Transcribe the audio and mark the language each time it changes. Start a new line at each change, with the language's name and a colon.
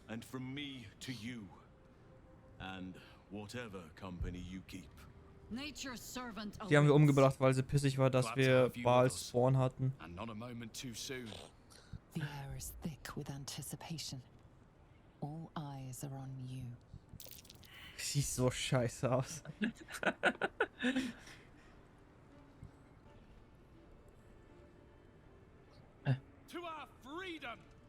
English: And from me to you, and whatever company you keep.
German: Die haben wir umgebracht, weil sie pissig war, dass wir Baals Spawn hatten.
English: And not a moment too soon. The air is thick with anticipation. All eyes are on you.
German: Sieht so scheiße aus.
English: To our freedom!